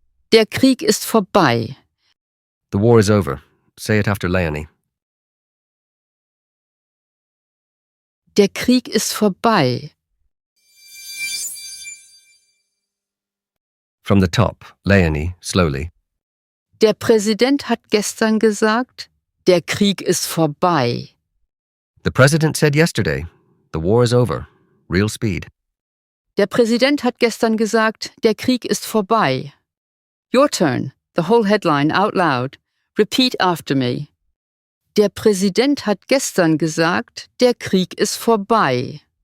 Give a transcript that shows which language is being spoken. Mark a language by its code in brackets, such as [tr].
[de] Der Krieg ist vorbei. [en] The war is over. Say it after Leonie. [de] Der Krieg ist vorbei. [en] From the top, Leonie, slowly. [de] Der Präsident hat gestern gesagt, der Krieg ist vorbei. [en] The president said yesterday, the war is over. Real speed. [de] Der Präsident hat gestern gesagt, der Krieg ist vorbei. [en] Your turn, the whole headline out loud. Repeat after me. [de] Der Präsident hat gestern gesagt, der Krieg ist vorbei.